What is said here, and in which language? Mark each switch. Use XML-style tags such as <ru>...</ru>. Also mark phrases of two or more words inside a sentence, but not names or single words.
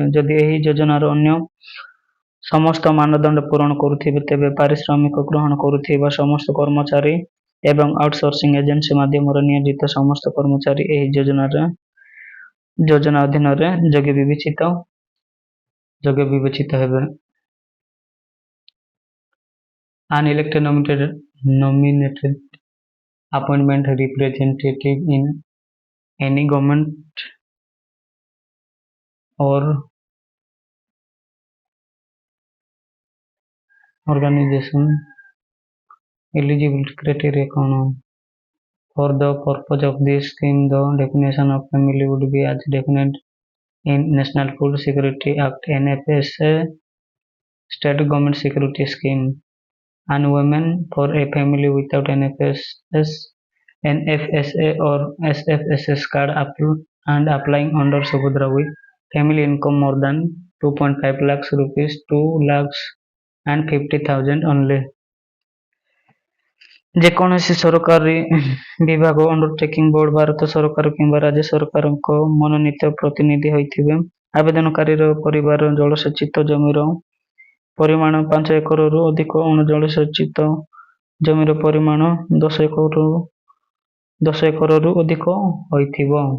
<or>ଯଦି ଏହି ଯୋଜନାର ଅନ୍ୟ ସମସ୍ତ ମାନଦଣ୍ଡ ପୂରଣ କରୁଥିବେ ତେବେ ପାରିଶ୍ରମିକ ଗ୍ରହଣ କରୁଥିବା ସମସ୍ତ କର୍ମଚାରୀ ଏବଂ ଆଉଟସୋର୍ସିଂ ଏଜେନ୍ସି ମାଧ୍ୟମରେ ନିୟୋଜିତ ସମସ୍ତ କର୍ମଚାରୀ ଏହି ଯୋଜନା ଅଧୀନରେ ଯୋଗ୍ୟ ବିବେଚିତ ହେବେ।</or> <en>Unelected nominated appointment representative in any government or organization eligibility criteria</en> <hi>कौन हो?</hi> <en>For the purpose of this scheme, the definition of family would be as defined in National Food Security Act (NFSA), State Government Security Scheme, and women for a family without NFSA or SFSS card and applying under Subhadra with family income more than 2.5 lakhs rupees, 2 lakhs and 50,000 only।</en> <or>ଯେକୌଣସି ସରକାରୀ ବିଭାଗ ଅଣ୍ଡରଟେକିଂ ବୋର୍ଡ ଭାରତ ସରକାର କିମ୍ବା ରାଜ୍ୟ ସରକାରଙ୍କ ମନୋନୀତ ପ୍ରତିନିଧି ହୋଇଥିବେ। ଆବେଦନକାରୀର ପରିବାର ଜଳସେଚିତ ଜମିର ପରିମାଣ 5 ଏକରରୁ ଅଧିକ, ଅଣଜଳସେଚିତ ଜମିର ପରିମାଣ 10 ଏକରରୁ ଅଧିକ ହୋଇଥିବ।</or>